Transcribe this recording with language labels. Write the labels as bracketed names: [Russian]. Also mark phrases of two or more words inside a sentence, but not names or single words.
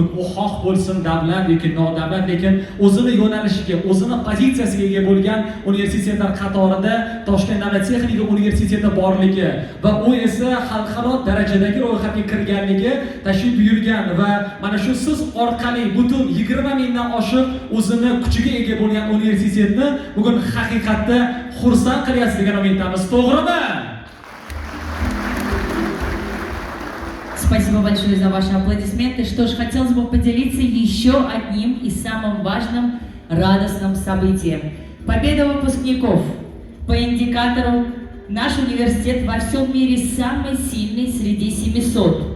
[Uzbek] U xoh bo'lsin davlat yoki nodavlat, lekin o'zini yo'nalishiga, o'zini pozitsiyasiga ega bo'lgan universitetlar qatorida Toshkent davlat texnika universiteti borligi va u esa xalqaro darajadagi ro'yxatga kirganligi tashkil buyurgan va mana shu siz orqali butun 20 mingdan oshiq o'zini kuchiga ega bo'lgan universitetni bugun haqiqatda xursand qilyapsiz degan umiddamiz. To'g'rimi? [Russian] Спасибо большое за ваши аплодисменты. Что ж, хотелось бы поделиться еще одним и самым важным радостным событием. Победа выпускников. По индикатору наш университет во всем мире самый сильный среди 700.